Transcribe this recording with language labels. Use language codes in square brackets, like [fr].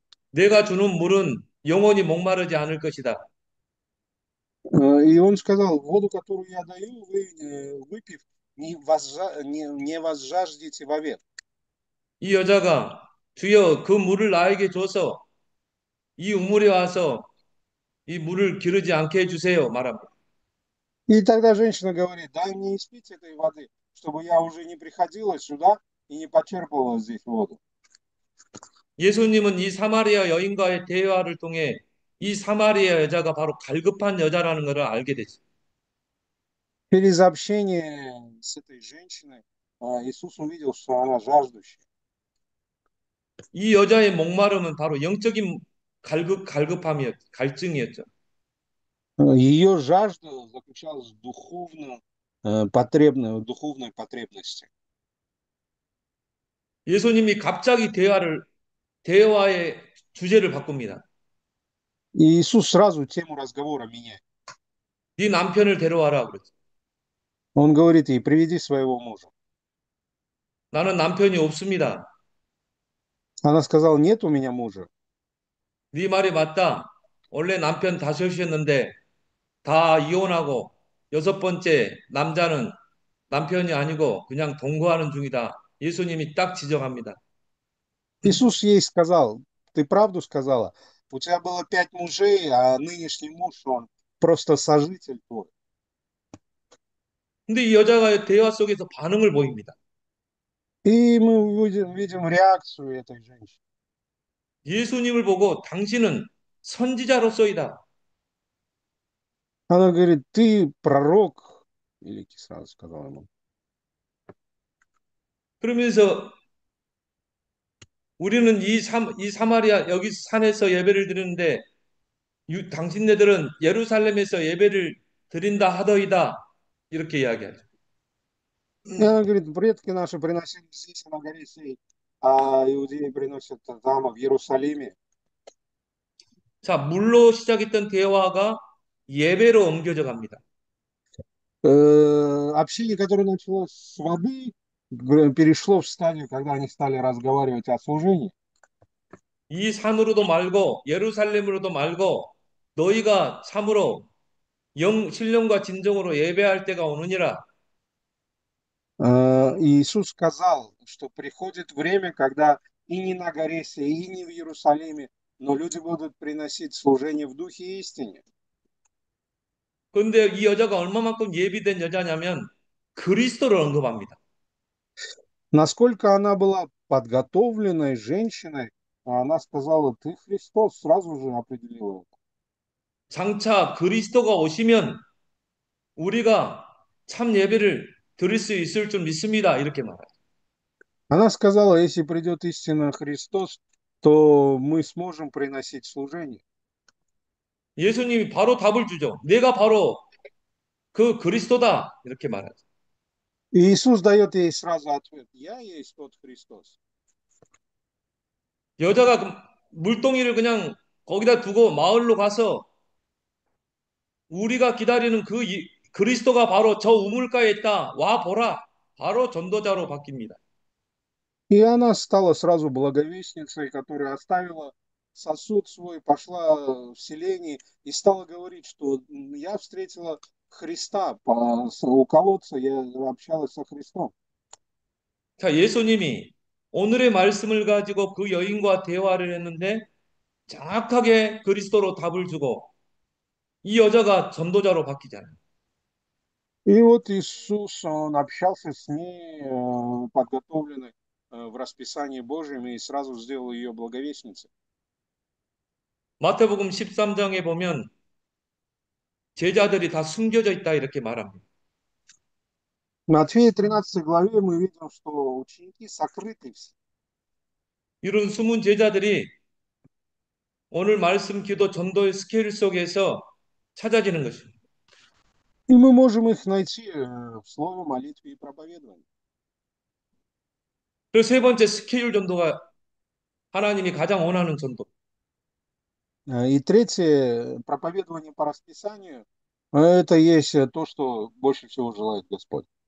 [ko] 내가 주는 물은 영원히 목마르지 않을 것이다. [ru] И он сказал: воду, которую я даю, вы, выпив, не возжаждете вовек. [ko] 이 여자가 주여 그 물을 나에게 줘서 이 우물에 와서 이 물을 기르지 않게 해주세요 말합니다. [ru] И тогда женщина говорит: дай мне испить этой воды, чтобы я уже не приходила сюда и не почерпывала здесь воду. [ko] 예수님은 이 사마리아 여인과의 대화를 통해 이 사마리아 여자가 바로 갈급한 여자라는 것을 알게 되죠. [ru] Через общение с этой женщиной Иисус увидел, что она жаждущая. [ko] 이 여자의 목마름은 바로 영적인 갈증이었죠. [ru] Ее жажда заключалась в духовной потребности. [ko] 예수님이 갑자기 대화의 주제를 바꿉니다. [ru] И Иисус сразу тему разговора меняет. [ko] 네 남편을 데려와라 그랬죠. [ru] Он говорит ей: приведи своего мужа. [ko] 나는 남편이 없습니다. [ru] Она сказала: нет у меня мужа. [ko] 네 말이 맞다. 원래 남편 다섯이었는데 다 이혼하고 여섯 번째 남자는 남편이 아니고 그냥 동거하는 중이다. 예수님이 딱 지적합니다. [ru] Иисус ей сказал: ты правду сказала, у тебя было 5 мужей, а нынешний муж, он просто сожитель твой. [ko] 근데 이 여자가 대화 속에서 반응을 보입니다. [ru] И мы видим реакцию этой женщины. [ko] 예수님을 보고 당신은 선지자로서이다. [ru] Она говорит, ты пророк, великий сразу сказал ему. [ko] 그러면서 우리는 이 사마리아 여기 산에서 예배를 드리는데 당신네들은 예루살렘에서 예배를 드린다 하더이다. 이렇게 이야기하죠. [ru] И она говорит, предки наши приносили здесь на горе сей, а иудеи приносят там, в Иерусалиме. [ko] 자, 물로 시작했던 대화가 예배로 옮겨져 갑니다. [ru] Общение, которое началось с воды, перешло в стадию, когда они стали разговаривать о служении. [ko] 이 산으로도 말고 예루살렘으로도 말고 너희가 참으로 신령과 진정으로 예배할 때가 오느니라. [ru] Иисус сказал, что приходит время, когда и не на горе сей, и не в Иерусалиме, но люди будут приносить служение в духе и истине. [ko] 그런데 이 여자가 얼마만큼 예비된 여자냐면 그리스도를 언급합니다. [ru] Насколько она была подготовленной женщиной, она сказала, ты Христос, сразу же определила это. [ko] 장차 그리스도가 오시면 우리가 참 예배를 드릴 수 있을 줄 믿습니다. 이렇게 말하죠. [ru] Она сказала, если придет истинно Христос, то мы сможем приносить служение. [ko] 예수님이 바로 답을 주죠. 내가 바로 그 그리스도다. 이렇게 말하죠. [ru] И Иисус дает ей сразу ответ, я есть тот Христос. [ko] 여자가 그 물동이를 그냥 거기다 두고 마을로 가서 우리가 기다리는 그리스도가 바로 저 우물가에 있다. 와 보라. 바로 전도자로 바뀝니다. [ru] И она стала сразу благовестницей, которая оставила сосуд свой, пошла в селение и стала говорить, что я встретила Христа у колодца, я общалась со Христом. [ko] 자, 예수님이 오늘의 말씀을 가지고 그 여인과 대화를 했는데 정확하게 그리스도로 답을 주고 이 여자가 전도자로 바뀌잖아요. [ru] И вот Иисус, он общался с ней, подготовленной в расписании Божьем, и сразу сделал ее благовестницей. [ko] 마태복음 13장에 보면 제자들이 다 숨겨져 있다 이렇게 말합니다. [ru] В Матфея 13 главе мы видим, что ученики сокрыты все. [ko] 이런 숨은 제자들이 오늘 말씀 기도 전도의 스케일 속에서 찾아지는 것입니다. [ru] И мы можем их найти в слове, молитве и проповедовании. [ko] 그래서 세 번째 스케일 전도가 하나님이 가장 원하는 전도. [ru] И третье, проповедование по расписанию, это есть то, что больше всего желает Господь.